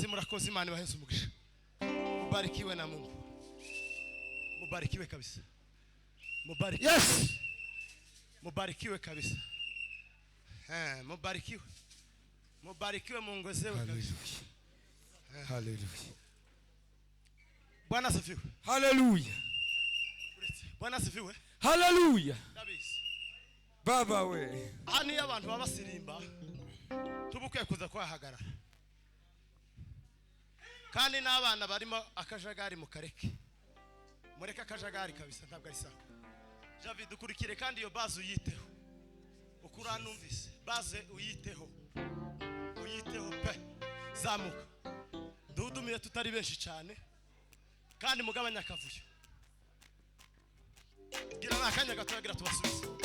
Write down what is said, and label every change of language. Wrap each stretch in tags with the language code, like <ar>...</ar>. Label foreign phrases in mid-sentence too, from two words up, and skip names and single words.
<rw>murakoze Imana ibaheze umugisha</rw> <sw>mubarikiwe na Mungu mubarikiwe kabisa mubarikiwe</sw> <en>Yes.</en> <sw>mubarikiwe kabisa mubarikiwe mubarikiwe mungozewe kabisa Hallelujah. Bwana asifiwe Hallelujah. Bwana asifiwe Hallelujah.</sw> <rw>ndabizi Baba we. hani abantu baba basirimba tubukwiye kuza kwahagarara kandi n'abana barimo akajagari mu kareke mureke akajagari kabisa ntabwo ari sawa Javi dukurikire kandi iyo base uyiteho ukura numvise base uyiteho pe zamuka dudumiye tutari benshi cyane kandi mugabanya akavuyo gira nakanya gato gira tubasubize</rw>